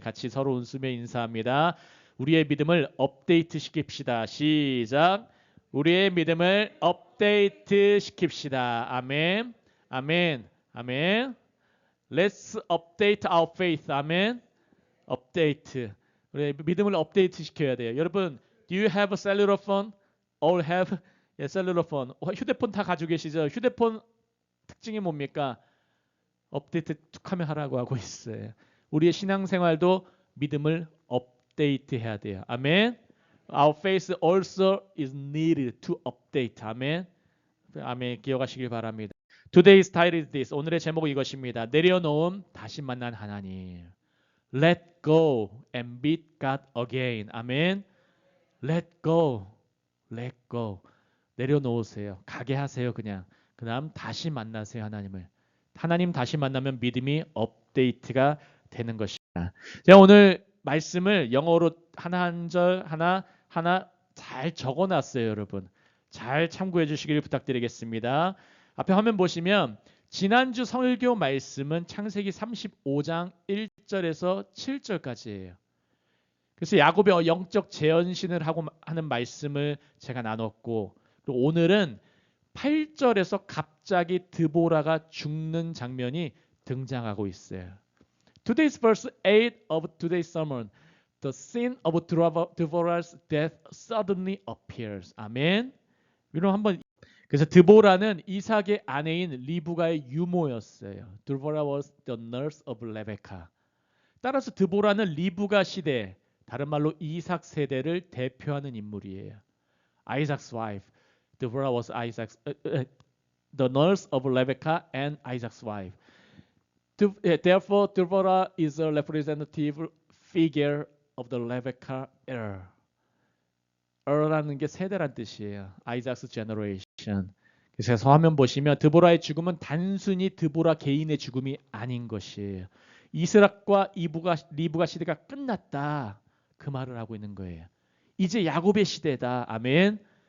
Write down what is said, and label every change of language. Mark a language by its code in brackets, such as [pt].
[ko] 같이 서로 웃으며 인사합니다. 우리의 믿음을 업데이트 시킵시다. 시작. 우리의 믿음을 업데이트 시킵시다. 아멘. 아멘. 아멘. Let's update our faith. 아멘. 업데이트. 우리 믿음을 업데이트 시켜야 돼요. [en] 여러분, do you have a cellular phone? All have? 예, cellular phone. [ko] 휴대폰 다 가지고 계시죠? 휴대폰 특징이 뭡니까? 업데이트 툭하면 하라고 하고 있어요. 우리의 신앙생활도 믿음을 업데이트해야 돼요. 아멘. [en] Our faith also is needed to update. [ko] 아멘. 아멘. 기억하시길 바랍니다. Today's title is this. 오늘의 제목은 이것입니다. 내려놓음 다시 만난 하나님. [en] Let go and meet God again. [ko] 아멘. Let go. Let go. 내려놓으세요. 가게 하세요. 그냥. 그 다음 다시 만나세요. 하나님을. 하나님 다시 만나면 믿음이 업데이트가 되는 것입니다. 제가 오늘 말씀을 영어로 하나 한 절 하나 잘 적어놨어요. 여러분. 잘 참고해 주시길 부탁드리겠습니다. 앞에 화면 보시면 지난주 설교 말씀은 창세기 35장 1절에서 7절까지예요. 그래서 야곱의 영적 재현신을 하는 말씀을 제가 나눴고 그리고 오늘은 8절에서 갑자기 드보라가 죽는 장면이 등장하고 있어요. [en] Today's verse 8 of today's sermon. The scene of Deborah's death suddenly appears. [ko] 아멘. 이런 한번 그래서 드보라는 이삭의 아내인 리브가의 유모였어요. [en] Deborah was the nurse of Rebecca. [ko] 따라서 드보라는 리브가 시대, 다른 말로 이삭 세대를 대표하는 인물이에요. [en] Isaac's wife. Deborah was the nurse of Rebecca and Isaac's wife. Therefore, Deborah is a representative figure of the Rebecca era. [ko] era라는 게 세대란 뜻이에요. [en] Isaac's generation. [ko] 그래서 화면 보시면 드보라의 죽음은 단순히 드보라 개인의 죽음이 아닌 것이에요. 이스락과 리브가 시대가 끝났다. 그 말을 하고 있는 거예요. 이제 야곱의 시대다. 아멘.